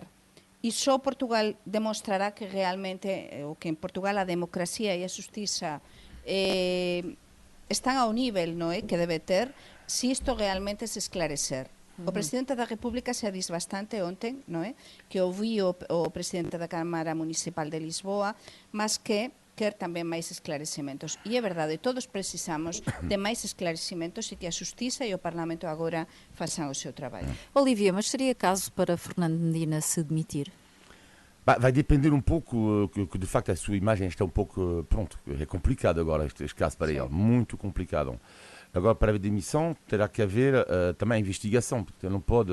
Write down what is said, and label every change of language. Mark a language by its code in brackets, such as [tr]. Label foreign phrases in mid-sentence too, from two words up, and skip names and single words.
[gl] E só Portugal demostrará que realmente, o que en Portugal a democracia e a justiza están ao nivel, non é, que debe ter, se isto realmente se esclarecer. O presidente da República se diz bastante ontem, non é, que ouviu o presidente da Cámara Municipal de Lisboa, mas que quer tamén máis esclarecimentos. E é verdade, todos precisamos de máis esclarecimentos e que a Xustiza e o Parlamento agora façam o seu trabalho. [pt] Olivia, mas seria caso para Fernando Medina se demitir? Vai depender um pouco, que de facto a sua imagem está um pouco, pronto, é complicado agora este caso para ele, muito complicado. Agora, para a demissão, terá que haver também investigação, porque não pode...